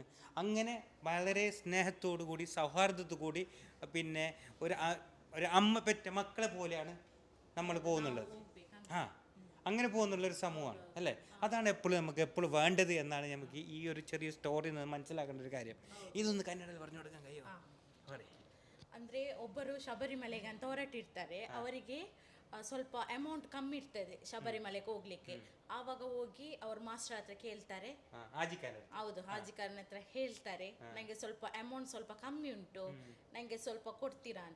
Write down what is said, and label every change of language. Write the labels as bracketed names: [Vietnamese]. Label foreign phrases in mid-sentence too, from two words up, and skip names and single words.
[Malayalam] അങ്ങനെ വളരെ സ്നേഹത്തോടു കൂടി സൗഹാർദ്ദത്തോടു കൂടി പിന്നെ ഒരു അമ്മ പെറ്റ മക്കളെ പോലെയാണ് നമ്മൾ പോകുന്നുള്ളത്. അങ്ങനെ പോകുന്നുള്ളൊരു സമൂഹമാണ് അല്ലേ? അതാണ് എപ്പോഴും നമുക്ക് എപ്പോഴും വേണ്ടത് എന്നാണ് നമുക്ക് ഈ ഒരു ചെറിയ സ്റ്റോറിയിൽ നിന്ന് മനസ്സിലാക്കേണ്ട ഒരു കാര്യം. ഇതൊന്ന് കന്നഡയിൽ പറഞ്ഞു കൊടുക്കാൻ കഴിയുമോ? [Kannada] ಅಂದರೆ ಒಬ್ಬರು ಶಬರಿಮಲೆಗೆ ಅಂತ ಹೊರಟಿರ್ತಾರೆ. ಅವರಿಗೆ ಸ್ವಲ್ಪ ಅಮೌಂಟ್ ಕಮ್ಮಿ ಇರ್ತದೆ ಶಬರಿಮಲೆಗೆ ಹೋಗ್ಲಿಕ್ಕೆ. ಆವಾಗ ಹೋಗಿ ಅವ್ರ ಮಾಸ್ಟರ್ ಹತ್ರ ಕೇಳ್ತಾರೆ. ಹೌದು, ಹಾಜಿಕಾರನ ಹತ್ರ ಹೇಳ್ತಾರೆ, ನನಗೆ ಸ್ವಲ್ಪ ಅಮೌಂಟ್ ಸ್ವಲ್ಪ ಕಮ್ಮಿ ಉಂಟು, ನನಗೆ ಸ್ವಲ್ಪ ಕೊಡ್ತೀರಾ ಅಂತ.